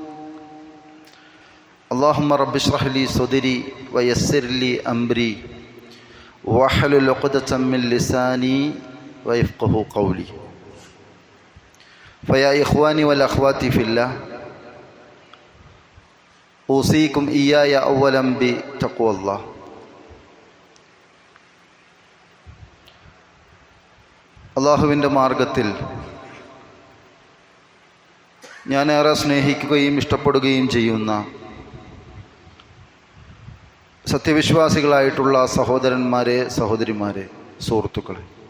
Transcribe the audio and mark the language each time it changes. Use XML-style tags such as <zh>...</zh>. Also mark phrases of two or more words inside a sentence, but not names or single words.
<ar>اللهم رب اشرح لي صدري ويسر لي أمري واحلل عقدة من لساني ويفقه قولي. فيا إخواني والأخوات في الله أوصيكم إياي أولا بتقوى الله.</ar> <ml>അള്ളാഹുവിൻ്റെ മാർഗത്തിൽ ഞാനേറെ സ്നേഹിക്കുകയും ഇഷ്ടപ്പെടുകയും ചെയ്യുന്ന സത്യവിശ്വാസികളായിട്ടുള്ള സഹോദരന്മാരെ, സഹോദരിമാരെ, സുഹൃത്തുക്കളെ,</ml>